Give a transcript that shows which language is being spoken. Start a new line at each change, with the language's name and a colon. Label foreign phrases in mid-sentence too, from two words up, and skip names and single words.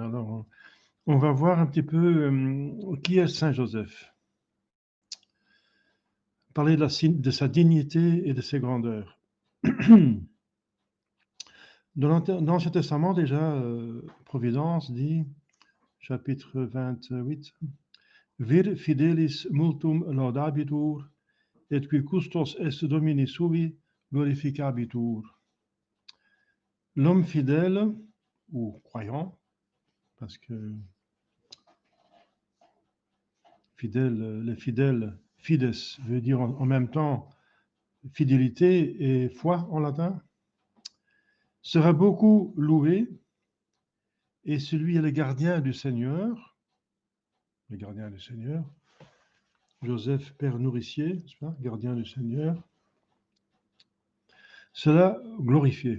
French: Alors, on va voir un petit peu qui est Saint Joseph. Parler de sa dignité et de ses grandeurs. Dans l'Ancien Testament, déjà, Providence dit, chapitre 28,
Latin: Vir fidelis multum laudabitur, et qui custos est domini suvi glorificabitur.
French: L'homme fidèle, ou croyant, parce que fidèle, les fidèles, fides veut dire en même temps fidélité et foi en latin, sera beaucoup loué, et celui est le gardien du Seigneur, Joseph, père nourricier, n'est-ce pas, gardien du Seigneur, sera glorifié.